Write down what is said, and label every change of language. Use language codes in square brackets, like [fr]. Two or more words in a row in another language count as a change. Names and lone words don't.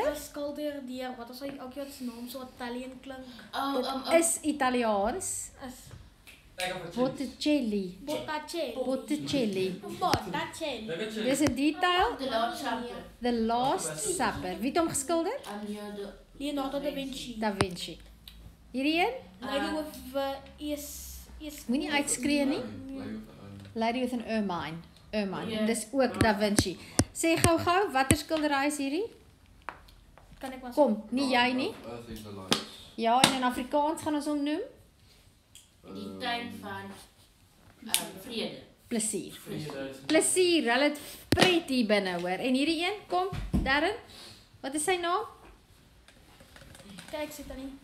[af] geskilder deur wat is hy ook se naam so Italian klink. Dit is Italiaans. Is Ek het Botticelli. Botticelli. Botticelli. Botticelli. Dis 'n detail. The Last Supper. The Last Supper. Wie het hom geskilder? Leonardo da Vinci. Da Vinci. Hierdie een? Lady with is Moenie uitskree nie. Lady with an Ermine. Ja. Dis ook Da Vinci. Sê gou, watter skildery is hierdie? kan ek maar Kom, nie jy nie. Earth is the light. Ja, en in Afrikaans gaan ons hom noem Die tuin van vrede. plesier. vrede. Plesier, hulle het pret hier binne hoor. En hierdie een, kom, Darren. Wat is sy naam? kyk sit dan nie.